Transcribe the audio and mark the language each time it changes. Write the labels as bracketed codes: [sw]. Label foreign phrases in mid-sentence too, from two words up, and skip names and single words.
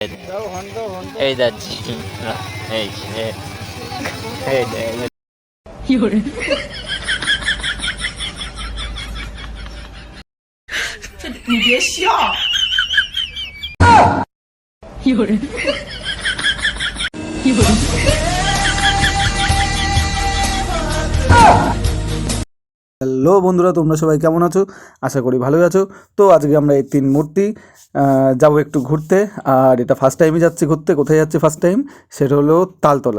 [bn] এই যাচ্ছি এই [zh] 你别笑。有人，有人。 [bn] হ্যালো বন্ধুরা, তোমরা সবাই কেমন আছো? আশা করি ভালোই আছো। তো আজকে আমরা এই তিন মূর্তি যাবো একটু ঘুরতে। আর এটা ফার্স্ট টাইমই যাচ্ছি ঘুরতে। কোথায় যাচ্ছি [en] first time? [bn] সেটা হলো তালতলা।